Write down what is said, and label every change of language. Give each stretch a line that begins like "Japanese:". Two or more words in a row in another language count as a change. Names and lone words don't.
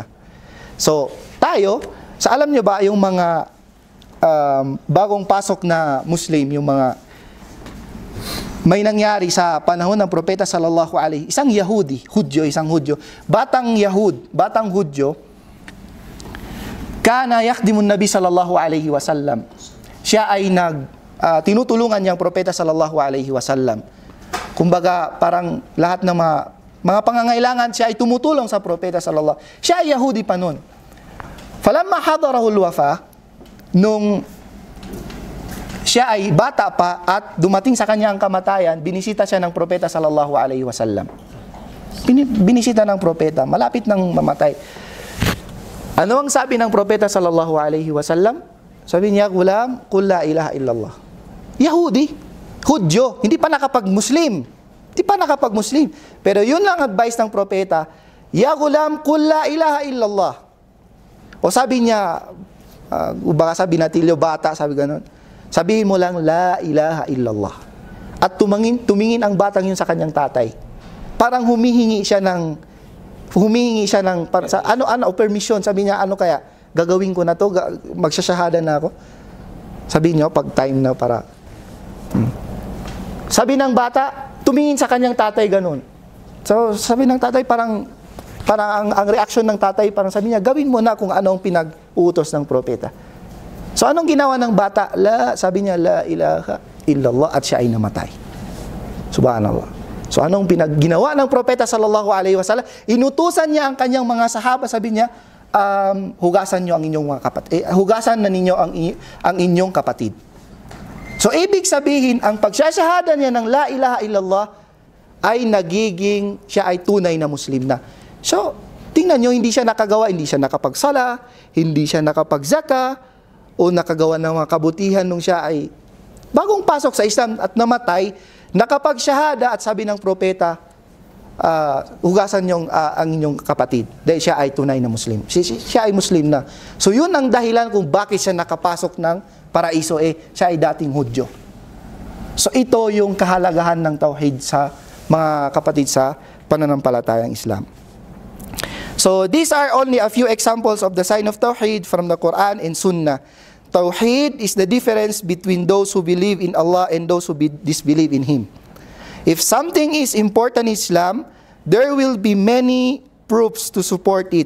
Filipino: So, tayo, alam nyo ba yung mga bagong pasok na Muslim, yung mga may nangyari sa panahon ng propeta
Arabic: صلى الله عليه,
Filipino: isang Hudyo, batang Hudyo,
Arabic: كان يخدم النبي صلى الله عليه وسلم.
Filipino: Siya ay tinutulungan niyang propeta
Arabic: صلى الله عليه وسلم.
Filipino: Kumbaga, parang lahat ng mga pangangailangan siya ay tumutulong sa propeta sallallahu. Siya ay Yahudi pa noon.
Arabic: فلما حضره الوفاة,
Filipino: nung siya ay bata pa at dumating sa kanya ang kamatayan, binisita siya ng propeta
Arabic: صلى الله عليه وسلم.
Filipino: Binisita ng propeta, malapit nang mamatay. Ano ang sabi ng propeta
Arabic: صلى الله عليه وسلم?
Filipino: Sabi niya,
Arabic: "غلام، قل لا إله إلا الله."
Filipino: Yahudi, Hudyo, hindi pa nakapag-Muslim. Hindi pa nakapag-Muslim. Pero yun lang advice ng propeta,
Arabic: "يا غلام، قل لا إله إلا الله."
Filipino: O sabi niya, baka sabi natilyo, bata, sabi ganun. Sabihin mo lang,
Arabic: "لا إله إلا الله."
Filipino: At tumingin ang batang yun sa kanyang tatay. Parang humihingi siya ng permission. Sabi niya, "Ano kaya? Gagawin ko na to, magsasyahada na ako." Sabi niya, pag time na para. Sabi ng bata, tumingin sa kanyang tatay ganun. So, sabi ng tatay, parang ang reaction ng tatay, parang sabi niya, "Gawin mo na kung anong pinag-uutos ng propeta." So, anong ginawa ng bata? Sabi niya,
Arabic: "لا إله إلا الله,"
Filipino: at siya ay namatay. Subhanallah. So, anong ginawa ng propeta
Arabic: صلى الله عليه وسلم?
Filipino: Inutusan niya ang kanyang mga sahaba, sabi niya, hugasan niyo ang inyong mga kapatid. Hugasan na ninyo ang inyong kapatid. So, ibig sabihin, ang pagsasyahada niya ng
Arabic: لا إله إلا الله
Filipino: ay nagiging siya ay tunay na Muslim na. So, tingnan nyo, hindi siya nakagawa, hindi siya nakapagsala, hindi siya nakapagzaka, o nakagawa ng mga kabutihan nung siya ay bagong pasok sa Islam at namatay, nakapagsyahada at sabi ng propeta, hugasan nyo ang inyong kapatid. Dahil siya ay tunay na Muslim. Siya ay Muslim na. So, yun ang dahilan kung bakit siya nakapasok ng paraiso, siya ay dating Hudyo. So, ito yung kahalagahan ng tauhid sa mga kapatid sa pananampalatayang Islam.
English: So, these are only a few examples of the sign of tauhid from the Quran and Sunnah. Tauhid is the difference between those who believe in Allah and those who disbelieve in Him. If something is important in Islam, there will be many proofs to support it.